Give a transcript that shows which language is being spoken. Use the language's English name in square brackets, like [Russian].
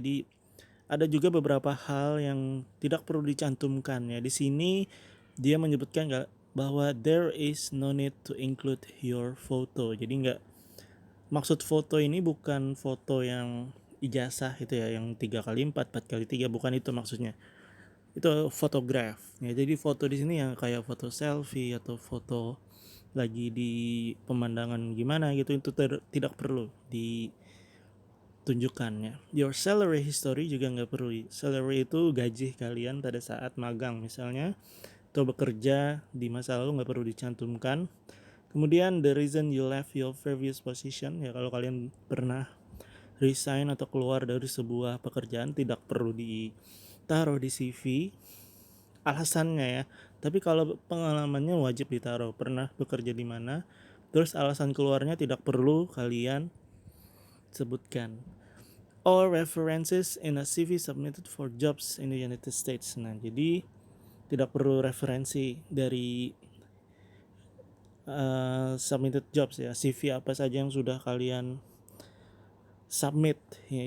[Indonesian] Jadi ada juga beberapa hal yang tidak perlu dicantumkan ya. Di sini dia menyebutkan bahwa [English] there is no need to include your photo. [Indonesian] Jadi nggak, maksud foto ini bukan foto yang ijazah itu ya, yang 3x4, 4x3, bukan itu maksudnya. Itu fotograf. Ya, jadi foto di sini yang kayak foto selfie atau foto lagi di pemandangan gimana gitu, itu tidak perlu ditunjukkan ya. [English] Your salary history [Indonesian] juga nggak perlu. Salary itu gaji kalian pada saat magang misalnya atau bekerja di masa lalu, nggak perlu dicantumkan. Kemudian [English] the reason you left your previous position [Indonesian] ya, kalau kalian pernah resign atau keluar dari sebuah pekerjaan tidak perlu ditaruh di CV alasannya ya. Tapi kalau pengalamannya wajib ditaruh, pernah bekerja di mana. Terus alasan keluarnya tidak perlu kalian sebutkan. [English] Or references in a CV submitted for jobs in the United States. [Indonesian] Nah, jadi tidak perlu referensi dari submitted jobs ya, CV apa saja yang sudah kalian submit ya.